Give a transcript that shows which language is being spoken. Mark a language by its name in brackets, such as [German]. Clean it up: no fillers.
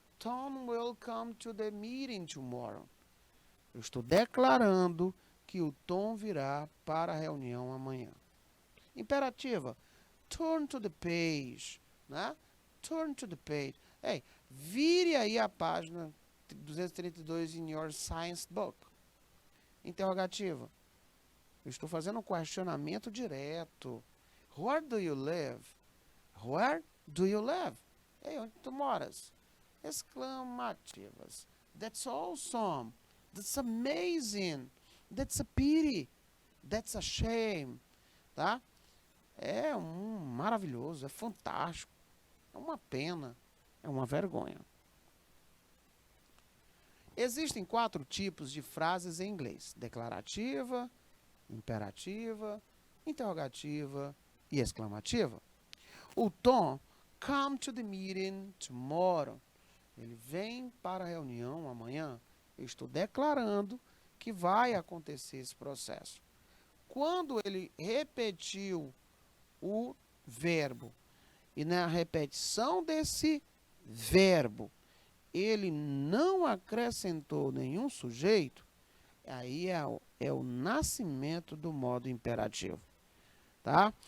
[English] Tom will come to the meeting tomorrow. [Portuguese] Eu estou declarando que o Tom virá para a reunião amanhã. [English] Imperativa. Turn to the page, né? Turn to the page. [Portuguese] Ei, vire aí a página 232 [English] in your science book. [Portuguese] Interrogativa. Eu estou fazendo um questionamento direto. [English] Where do you live? Where do you live? [Portuguese] Ei, onde tu moras? Exclamativas. [English] That's awesome. That's amazing. That's a pity. That's a shame. Tá? [Portuguese] É maravilhoso, é fantástico. É uma pena, é uma vergonha. Existem 4 tipos de frases em inglês: declarativa, imperativa, interrogativa e exclamativa. [English] O Tom come to the meeting tomorrow. [Portuguese] Ele vem para a reunião amanhã. Eu estou declarando que vai acontecer esse processo. Quando ele repetiu o verbo e na repetição desse verbo ele não acrescentou nenhum sujeito, aí é o nascimento do modo imperativo, tá?